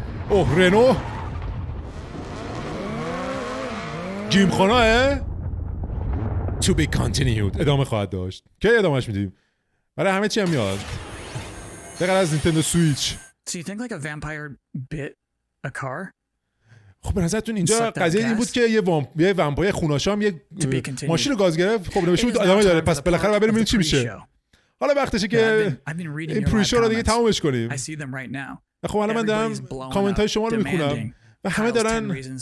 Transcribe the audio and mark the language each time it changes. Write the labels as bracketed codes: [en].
[fa] اوه رنو جیمخانه. [en] To be continued. [fa] ادامه خواهد داشت. کی ادامهش میدیم؟ برای همه چی هم میاد. بغیر از نینتندو سویچ. [en] So you think like a vampire bit a car? [fa] خب به نظرتون اینجا قضیه این بود که یه ومپایر خوناشام یه ماشین رو گاز گرفت. خب نمیشه بود ادامه داره. پس بالاخره بعد بریم چی میشه. حالا وقتشه که این پریشو رو دیگه تمامش کنیم. خب الان من دارم کامنت های شما رو میخونم و همه دارن